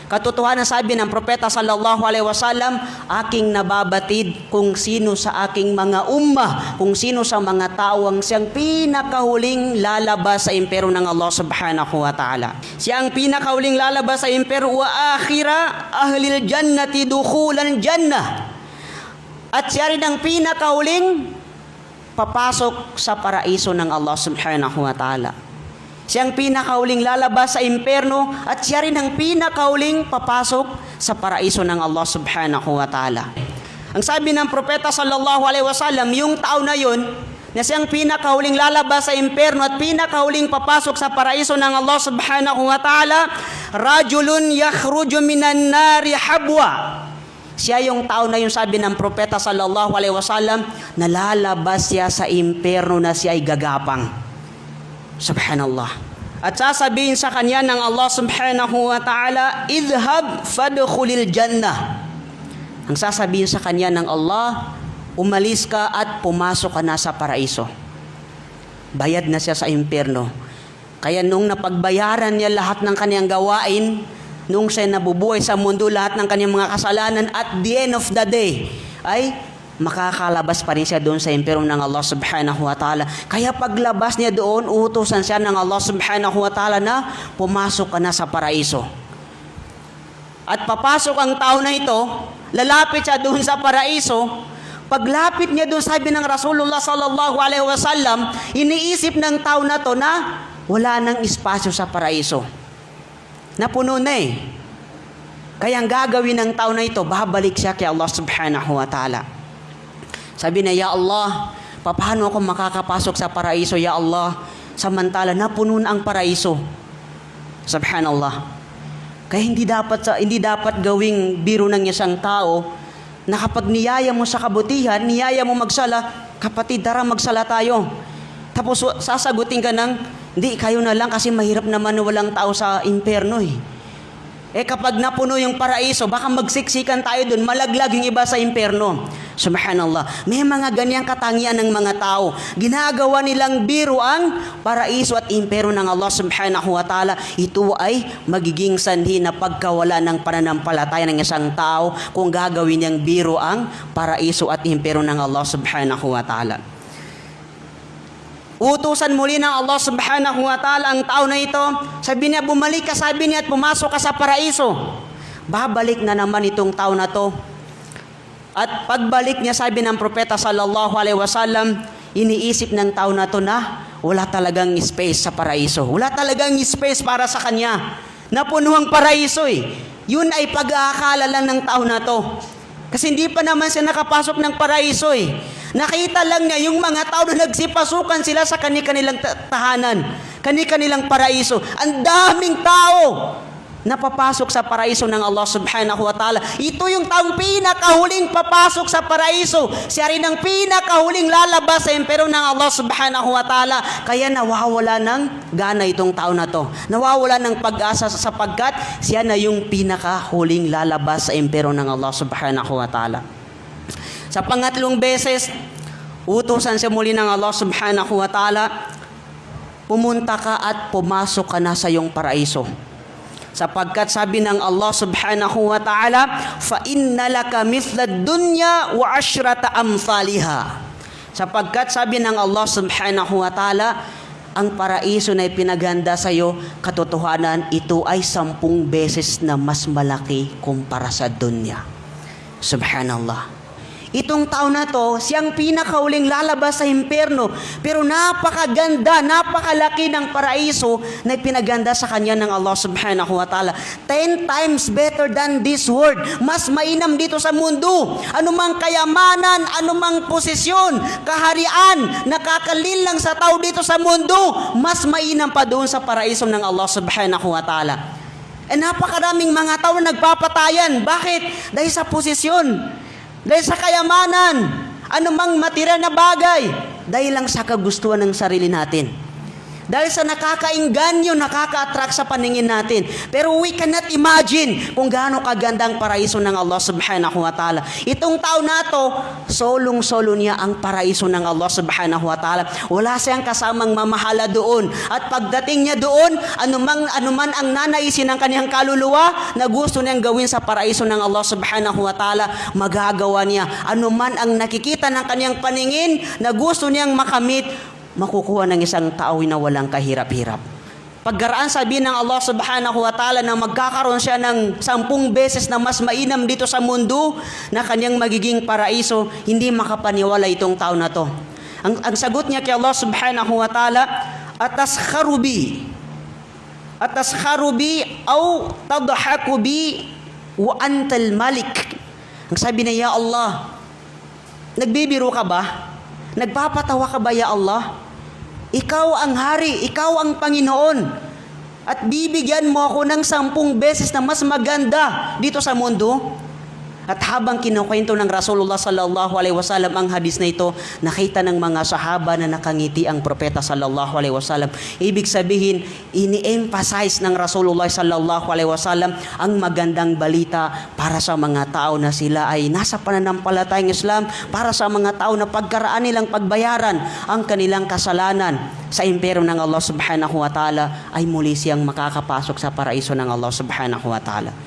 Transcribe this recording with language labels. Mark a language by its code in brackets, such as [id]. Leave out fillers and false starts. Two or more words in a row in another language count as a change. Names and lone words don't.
[tl] Katotohanan sabi ng propeta [ar] صلى الله عليه وسلم, [tl] aking nababatid kung sino sa aking mga ummah, kung sino sa mga tao ang siyang pinakahuling lalabas sa impero ng Allah [ar] سبحانه وتعالى. [tl] Siya ang pinakahuling lalabas sa impero, [ar] وآخر أهل الجنة دخولا الجنة. [tl] At siya rin ang pinakahuling papasok sa paraiso ng Allah [ar] سبحانه وتعالى. [tl] Siyang pinakauling lalabas sa impyerno at siya rin ang pinakauling papasok sa paraiso ng Allah [ar] سبحانه وتعالى. [tl] Ang sabi ng propeta [ar] صلى الله عليه وسلم, [tl] yung tao na yun, na siyang pinakauling lalabas sa impyerno at pinakauling papasok sa paraiso ng Allah [ar] سبحانه وتعالى, رجل يخرج من النار حبوا. [tl] Siya yung tao na yun, sabi ng propeta [ar] صلى الله عليه وسلم, [tl] nalalabas siya sa impyerno na siya ay gagapang. [ar] سبحان الله. [tl] At sasabihin sa kanya ng [ar] Allah سبحانه وتعالى اذهب فادخل الجنة. [tl] Ang sasabihin sa kanya ng Allah, umalis ka at pumasok ka na sa paraiso. Bayad na siya sa impyerno. Kaya nung napagbayaran niya lahat ng kanyang gawain, nung siya nabubuhay sa mundo, lahat ng kanyang mga kasalanan, [en] at the end of the day, [tl] ay makakalabas pa rin siya doon sa impyerno ng Allah [ar] سبحانه وتعالى. [tl] Kaya paglabas niya doon, uutusan siya ng Allah [ar] سبحانه وتعالى [tl] na pumasok ka na sa paraiso. At papasok ang tao na ito, lalapit siya doon sa paraiso. Paglapit niya doon, sabi ng Rasulullah [ar] صلى الله عليه وسلم, [tl] iniisip ng tao na to na wala nang espasyo sa paraiso. Napuno na eh. Kaya ang gagawin ng tao na ito, babalik siya kay Allah [ar] سبحانه وتعالى. [tl] Sabi na, Ya Allah, paano ako makakapasok sa paraiso, Ya Allah, samantala napuno na ang paraiso. Subhanallah. Kaya hindi dapat gawing biro ng isang tao na kapag niyaya mo sa kabutihan, niyaya mo magsala, kapatid, tara magsala tayo. Tapos sasagutin ka ng, hindi, kayo na lang kasi mahirap naman walang tao sa impyerno eh. Kapag napuno yung paraiso, baka magsiksikan tayo dun, malaglag yung iba sa impyerno. Subhanallah. May mga ganyang katangian ng mga tao. Ginagawa nilang biro ang paraiso at impyerno ng Allah [ar] سبحانه وتعالى. [tl] Ito ay magiging sanhi na pagkawala ng pananampalataya ng isang tao kung gagawin niyang biro ang paraiso at impyerno ng Allah [ar] سبحانه وتعالى. [tl] Utusan muli ng Allah [ar] سبحانه وتعالى [tl] ang tao na ito. Sabi niya, bumalik ka, sabi niya, at pumasok ka sa paraiso. Babalik na naman itong tao na to. At pagbalik niya, sabi ng propeta [ar] صلى الله عليه وسلم, [tl] iniisip ng tao na to na wala talagang space sa paraiso. Wala talagang space para sa kanya. Napuno ang paraiso eh. Yun ay pag-aakala lang ng tao na to. Kasi hindi pa naman siya nakapasok ng paraiso eh. Nakita lang niya yung mga tao na nagsipasukan sila sa kanilang tahanan, kanilang paraiso. Ang daming tao napapasok sa paraiso ng Allah [ar] سبحانه وتعالى. [tl] Ito yung taong pinakahuling papasok sa paraiso. Siya rin ang pinakahuling lalabas sa impyerno ng Allah [ar] سبحانه وتعالى. [tl] Kaya nawawala ng gana itong tao na to. Nawawala ng pag-asa sapagkat siya na yung pinakahuling lalabas sa impyerno ng Allah [ar] سبحانه وتعالى. [tl] Sa pangatlong beses, utusan siya muli ng Allah [ar] سبحانه وتعالى, [tl] pumunta ka at pumasok ka na sa iyong paraiso. Sapagkat sabi ng [ar] Allah سبحانه وتعالى, فَإِنَّ لَكَ مِثْلَ الدُّنْيَا وَعَشْرَةَ أَمْثَالِهَا. [tl] Sapagkat sabi ng Allah [ar] سبحانه وتعالى, [tl] ang paraiso na ipinaganda sa iyo, katotohanan, ito ay 10 beses na mas malaki kumpara sa dunya. Subhanallah. Itong tao na to, siyang pinakauling lalabas sa impyerno. Pero napakaganda, napakalaki ng paraiso na ipinaganda sa kanya ng Allah [ar] سبحانه وتعالى. [en] 10 times better than this world. [tl] Mas mainam dito sa mundo. Anumang kayamanan, anumang posisyon, kaharian, nakakalinlang sa tao dito sa mundo, mas mainam pa doon sa paraiso ng Allah [ar] سبحانه وتعالى. [tl] Napakaraming mga tao na nagpapatayan. Bakit? Dahil sa posisyon. Dahil sa kayamanan, anumang material na bagay, dahil lang sa kagustuhan ng sarili natin. Dahil sa nakakainganyo, nakaka-attract sa paningin natin. Pero [en] we cannot imagine [tl] kung gaano kaganda ang paraiso ng Allah [ar] سبحانه وتعالى. [tl] Itong tao na to, solong-solo niya ang paraiso ng Allah [ar] سبحانه وتعالى. [tl] Wala siyang kasamang mamahala doon. At pagdating niya doon, anuman ang nanaisin ng kanyang kaluluwa na gusto niyang gawin sa paraiso ng Allah [ar] سبحانه وتعالى, [tl] magagawa niya. Anuman ang nakikita ng kanyang paningin na gusto niyang makamit, makukuha ng isang tao na walang kahirap-hirap. Pagkaraan sabihin ng Allah [ar] سبحانه وتعالى [tl] na magkakaroon siya ng 10 beses na mas mainam dito sa mundo na kanyang magiging paraiso, hindi makapaniwala itong tao na to. Ang sagot niya kay [ar] Allah سبحانه وتعالى أتسخر بي أو تضحك بي وأنت الملك. [tl] Ang sabi niya, ya Allah, nagbibiro ka ba? Nagpapatawa ka ba, ya Allah? Ikaw ang hari, ikaw ang Panginoon. At bibigyan mo ako ng 10 beses na mas maganda dito sa mundo. At habang kinukwento ng Rasulullah [ar] صلى الله عليه وسلم [tl] ang hadis na ito, nakita ng mga sahaba na nakangiti ang propeta [ar] صلى الله عليه وسلم. [tl] Ibig sabihin, ini-emphasize ng Rasulullah [ar] صلى الله عليه وسلم [tl] ang magandang balita para sa mga tao na sila ay nasa pananampalatayang Islam, para sa mga tao na pagkaraan nilang pagbayaran ang kanilang kasalanan sa impyerno ng Allah [ar] سبحانه وتعالى, [tl] ay muli siyang makakapasok sa paraiso ng Allah [ar] سبحانه وتعالى.